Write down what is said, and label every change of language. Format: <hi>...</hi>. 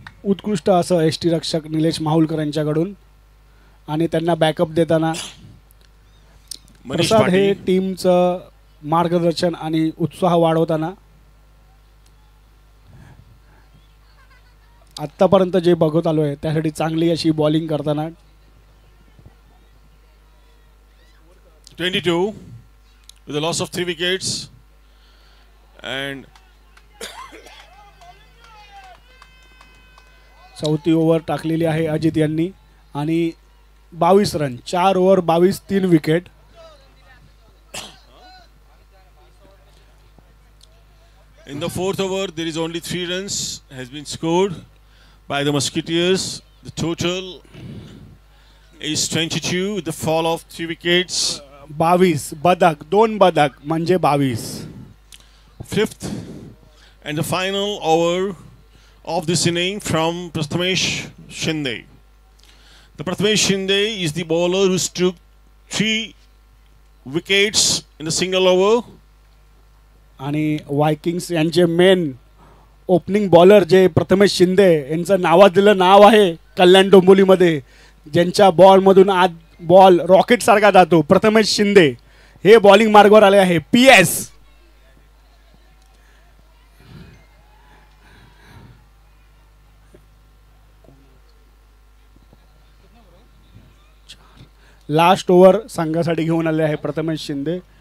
<mr>उत्कृष्ट असं यष्टीरक्षक निलेश माहुलकर यांच्याकडून आणि त्यांना बॅकअप देताना Manish प्रसाद हे Patil. टीमचं मार्गदर्शन आणि उत्साह वाढवताना आतापर्यंत जे बघत आलो आहे त्यासाठी चांगली अशी बॉलिंग करताना</mr> <en>22 with the loss of 3 wickets. And</en> <mr>चौथी ओव्हर टाकलेली आहे अजित यांनी आणि 22 run 4 over 22 3 wicket.</mr> <en>in the 4th over, there is only 3 runs has been scored by the Musketeers. The total is 22 with the fall of 3 wickets.</en> <mr>22 बदक 2 बदक म्हणजे 22.</mr> <en>5th and the final over of this inning from Prathamesh Shinde. The Prathamesh Shinde is the bowler who took 3 wickets in a single over.</en> <mr>आणि Vikings यांचे main opening bowler जे प्रथमेश शिंदे यांचं नावाजलेलं नाव आहे कल्याण डोंबिवलीमध्ये, ज्यांच्या बॉलमधून आज बॉल रॉकेट सारखा जातो, प्रथमेश शिंदे हे बॉलिंग मार्गावर आले आहे. PS लास्ट ओव्हर संघासाठी घेऊन आले आहे प्रथमेश शिंदे.</mr>